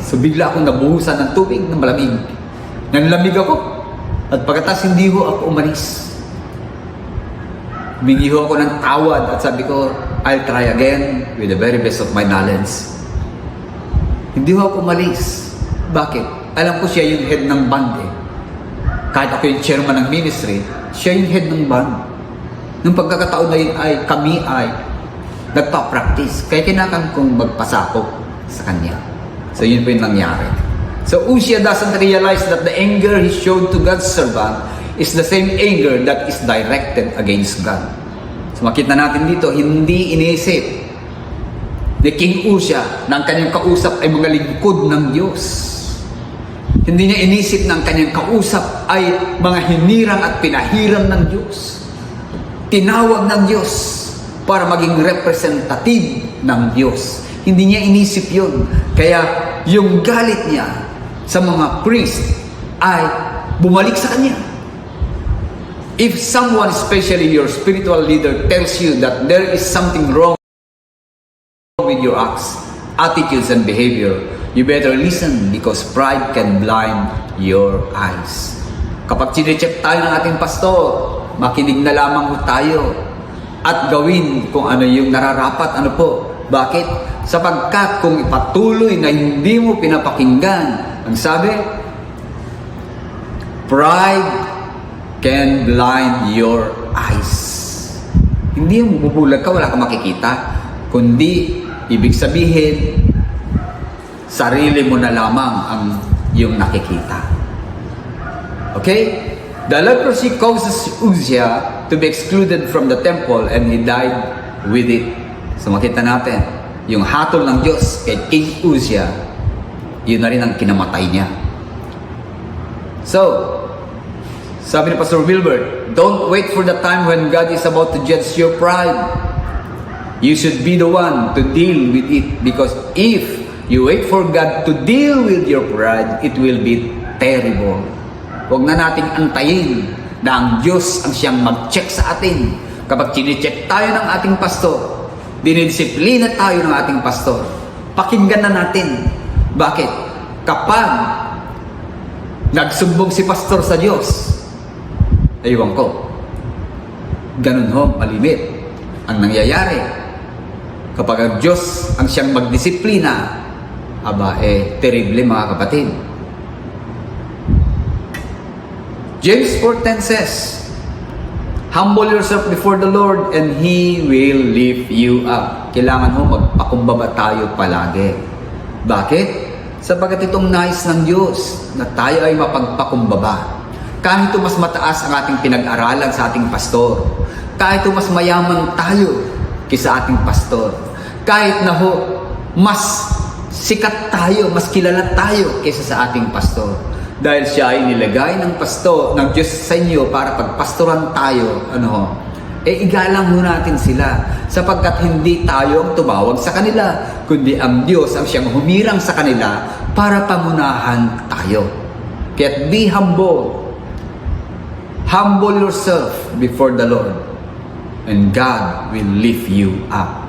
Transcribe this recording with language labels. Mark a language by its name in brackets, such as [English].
[Filipino] So bigla akong nabuhusan ng tubig ng malamig. Nanlamig ako. At pagkatapos hindi ho ako umalis. Humingi ho ako ng tawad at sabi ko, [English] I'll try again with the very best of my knowledge. [Filipino] Hindi ho ako umalis. Bakit? Alam ko siya yung head ng band Kahit ako yung chairman ng ministry, siya yung head ng band. Nung pagkakataon na yun kami ay nagpa-practice. Kaya kailangan kong magpasakop sa kanya. So yun po yung nangyari. [English] So Uzziah doesn't realize that the anger he showed to God's servant is the same anger that is directed against God. [Filipino] So makita natin dito, hindi iniisip ni King Uzziah na ang kanyang kausap ay mga lingkod ng Diyos. Hindi niya inisip na ang kanyang kausap ay mga hinirang at pinahiram ng Diyos. Tinawag ng Diyos para maging representative ng Diyos. Hindi niya inisip yun. Kaya yung galit niya sa mga priest ay bumalik sa kanya. [English] If someone, especially your spiritual leader, tells you that there is something wrong with your acts, attitudes, and behavior, you better listen because pride can blind your eyes. [Filipino] Kapag chinecheck tayo ng ating pastor, makinig na lamang tayo at gawin kung ano yung nararapat. Ano po? Bakit? Sapagkat kung ipatuloy na hindi mo pinapakinggan, ang sabi, [English] pride can blind your eyes. [Filipino] Hindi yung bubulag ka, wala kang makikita. Kundi, ibig sabihin, sarili mo na lamang ang yung nakikita. Okay? [English] The leprosy causes Uzziah to be excluded from the temple and he died with it. [Filipino] So makita natin, yung hatol ng Diyos kay King Uzziah, yun na rin ang kinamatay niya. [English] So, [Filipino] sabi ni Pastor Wilbert, [English] don't wait for the time when God is about to judge your pride. You should be the one to deal with it because if you wait for God to deal with your pride, it will be terrible. [Filipino] Huwag na nating antayin na ang Diyos ang siyang mag-check sa atin. Kapag chine-check tayo ng ating pastor, dinidisiplina tayo ng ating pastor, pakinggan na natin. Bakit? Kapag nagsumbong si pastor sa Diyos, aywan ko, ganun ho, malimit ang nangyayari. Kapag ang Diyos ang siyang magdisiplina, terrible mga kapatid. [English] James 4:10 says, humble yourself before the Lord and He will lift you up. [Filipino] Kailangan ho magpakumbaba tayo palagi. Bakit? Sapagkat itong nais ng Diyos na tayo ay mapagpakumbaba. Kahit mas mataas ang ating pinag-aralan sa ating pastor, kahit mas mayaman tayo kaysa ating pastor, kahit na ho mas sikat tayo, mas kilala tayo kaysa sa ating pastor, dahil siya ay nilagay ng pastor, ng Diyos sa inyo para pagpastoran tayo, igalang mo natin sila, sapagkat hindi tayo ang tumawag sa kanila, kundi ang Diyos ang siyang humirang sa kanila para pamunahan tayo. [English] Kaya be humble. Humble yourself before the Lord and God will lift you up.